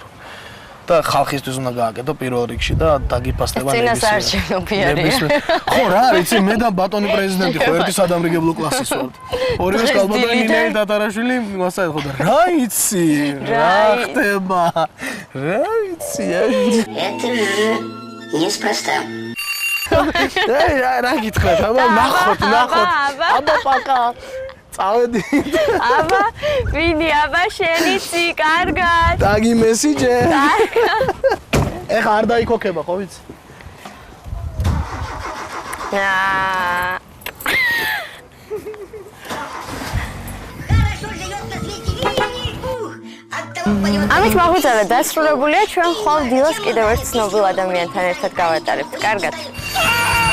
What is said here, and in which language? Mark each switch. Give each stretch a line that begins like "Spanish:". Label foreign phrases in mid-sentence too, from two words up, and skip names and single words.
Georgian: და ხალხისთვის უნდა გააკეთო პირველ რიგში და დაგიფასდება ნებისმიერ. წინასაარჩევნო ფიარია. ხო რა, იცი მე და ბატონი პრეზიდენტი ხო ერთი სადამრიგებლო კლასის ვართ. ორივეს კალბატონი ნინელი დატარაშვილი მასაი ხო და რა იცი? რა ხდება? რა იცი?
Russian: Это неспроста.
Georgian: რა გითხრათ? აბა ნახოთ. აბა პაკა. წავედი. აბა, ვინი აბა შენიცი, კარგად. დაგი მესიჯე. ეხა არ დაიქოქება, ხო ვიცი?
Russian: Хорошо живет на свете Винни-Пух. Оттого поет...
Georgian: ამით მაგვიძალა დასრულებულია ჩვენ ხვალ დილას კიდევ ერთ ცნობილ ადამიანთან ერთად გავატარებთ. კარგად.